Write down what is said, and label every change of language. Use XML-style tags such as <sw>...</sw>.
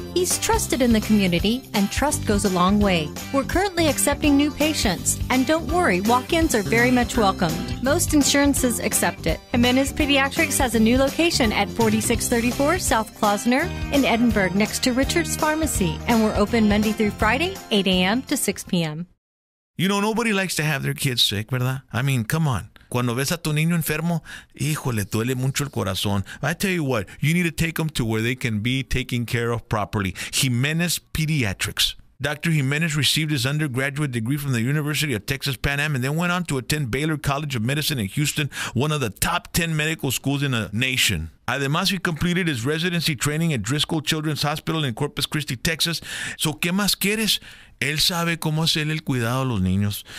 <en>He's trusted in the community, and trust goes a long way. We're currently accepting new patients, and don't worry, walk-ins are very much welcomed. Most insurances accept it. Jimenez Pediatrics has a new location at 4634 South Klausner in Edinburgh next to Richard's Pharmacy, and we're open Monday through Friday, 8 a.m. to 6 p.m. You know, nobody likes to have their kids sick,</en> <es>¿verdad?</es> <en>I mean, come on.</en> <es>Cuando ves a tu niño enfermo, híjole, duele mucho el corazón.</es> <en>I tell you what, you need to take them to where they can be taken care of properly. Jimenez Pediatrics. Dr. Jimenez received his undergraduate degree from the University of Texas Pan Am and then went on to attend Baylor College of Medicine in Houston, one of the top 10 medical schools in the nation.</en> <es>Además,</es> <en>he completed his residency training at Driscoll Children's Hospital in Corpus Christi, Texas. So,</en> <es>¿qué más quieres? Él sabe cómo hacer el cuidado a los niños.</es>